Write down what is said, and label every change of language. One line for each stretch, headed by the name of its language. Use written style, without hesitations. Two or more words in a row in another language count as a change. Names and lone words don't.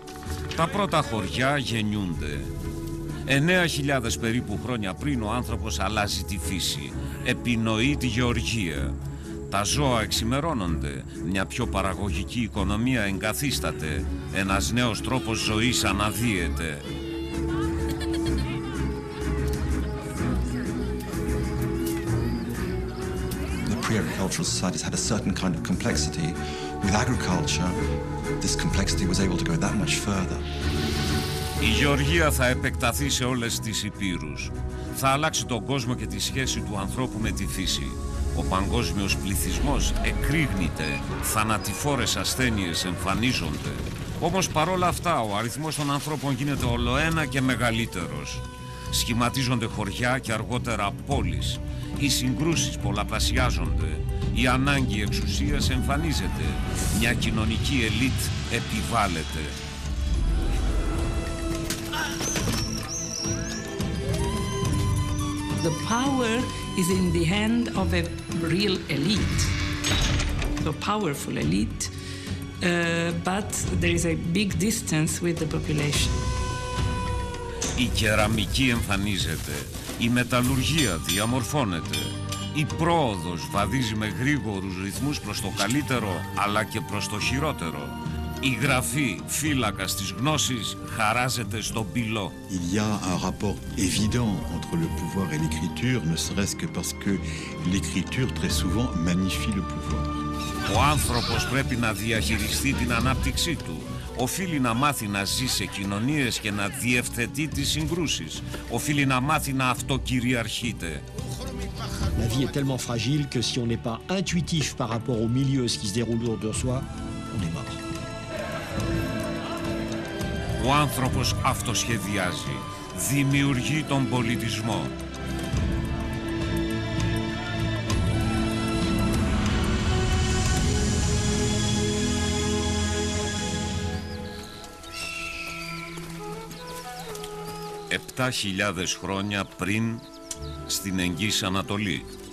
Greek: Τα πρώτα χωριά γεννιούνται. 9.000 περίπου χρόνια πριν ο άνθρωπος αλλάζει τη φύση, επινοεί τη γεωργία. Τα ζώα εξημερώνονται, μια πιο παραγωγική οικονομία εγκαθίσταται, ένας νέος τρόπος ζωής αναδύεται.
English: Pre-agricultural societies had a certain kind of complexity. With agriculture, this complexity was able to go that much further.
Greek: Η γεωργία θα επεκταθεί σε όλες τις υπήρους. Θα αλλάξει τον κόσμο και τη σχέση του ανθρώπου με τη φύση. Ο παγκόσμιος πληθυσμός εκρήγνεται, θανατηφόρες ασθένειες εμφανίζονται. Όμως παρόλα αυτά ο αριθμός των ανθρώπων γίνεται ολοένα και μεγαλύτερος. Σχηματίζονται χωριά και αργότερα πόλεις. Οι συγκρούσεις πολλαπλασιάζονται. Η ανάγκη εξουσίας εμφανίζεται. Μια κοινωνική ελίτ επιβάλλεται.
English: The power is in the hand of a real elite, a powerful elite, but there is a big distance with the population.
Greek: Η κεραμική εμφανίζεται, η μεταλλουργία διαμορφώνεται, η πρόοδος βαδίζει με γρήγορους ρυθμούς προς το καλύτερο αλλά και προς το χειρότερο. Η γραφή, φύλακας της γνώσης, χαράζεται στον πυλό.
French: Il y a un rapport évident entre le pouvoir et l'écriture, ne serait-ce que parce que l'écriture très souvent magnifie le pouvoir.
Greek: Ο άνθρωπος πρέπει να διαχειριστεί την ανάπτυξή του. Οφείλει να μάθει να ζει σε κοινωνίες και να διευθετεί τις συγκρούσεις. Οφείλει να μάθει να αυτοκυριαρχείται.
French: La vie est tellement fragile que si on n'est pas intuitif par rapport au milieu, ce qui se déroule autour de soi, on est mort.
Greek: Ο άνθρωπος αυτοσχεδιάζει, δημιουργεί τον πολιτισμό. Επτά 7.000 χρόνια πριν στην Εγγύς Ανατολή.